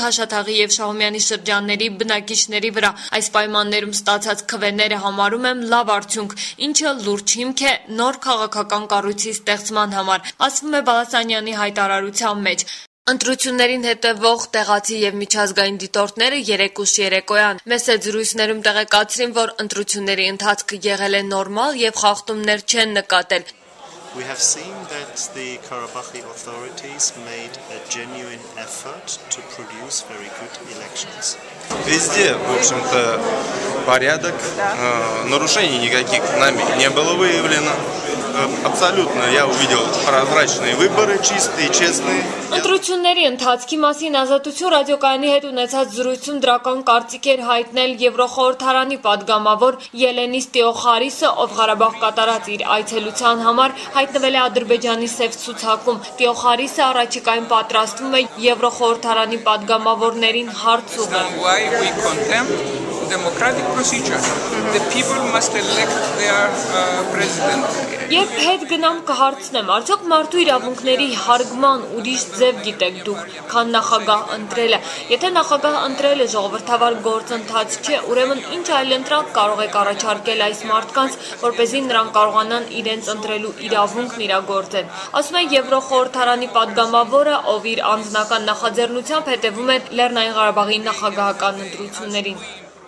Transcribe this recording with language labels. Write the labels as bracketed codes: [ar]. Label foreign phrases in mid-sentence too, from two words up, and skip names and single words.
[hy] Քաշաթաղի եւ Շահումյանի շրջանների բնակիչների վրա։ Այս պայմաններում ստացած քվեները համարում եմ լավ արդյունք, ինչը լուրջ հիմք է նոր քաղաքական կառույցի ստեղծման համար, ասվում է Բալասանյանի հայտարարության մեջ։ Ընտրություններին հետևող տեղացի եւ միջազգային դիտորդները երեկ ուշ երեկոյան մեծ զրույցներում տեղեկացրին, որ ընտրությունների ընթացքը եղել է նորմալ եւ խախտումներ չեն նկատել։ [en] We have seen that the Karabakhi authorities made a genuine effort to produce very good elections. [ru] Везде, в общем-то, порядок, нарушений никаких нами не было выявлено. Абсолютно я увидел прозрачные выборы, чистые, честные. [hy] Ընտրությունների ընթացքի մասին Ազատություն ռադիոկայանի հետ ունեցած զրույցում դրական կարծիք էր հայտնել Եվրոխորհրդարանի падգամավոր Ելենիս Տեոխարիսը, ով Ղարաբաղ կատարած իր այցելության համար հայտնվել է Ադրբեջանի Սև ցուցակում։ Տեոխարիսը առաջիկային պատրաստվում է Եվրոխորհրդարանի падգամավորներին հարց ուղղել։ [en] Democratic procedure. The people must elect their president. [hy] Երբ հետ գնամ կհարցնեմ, արդյոք մարդու իրավունքների հարգման ուրիշ ձև գիտեք դուք, քան նախագահ ընտրելը։ Եթե նախագահ ընտրելը ժողովրդավար գործընթաց չէ, ուրեմն ինչ այլ ընտրակ կարող եք առաջարկել այս մարդկանց, որպեսզի նրանք կարողանան իրենց ընտրելու իրավունքն իրագործեն։ Ասում է Եվրոխորհրդարանի падգամավորը, ով իր անձնական նախաձեռնությամբ հետևում է Լեռնային Ղարաբաղի նախագահական ընտրություններին։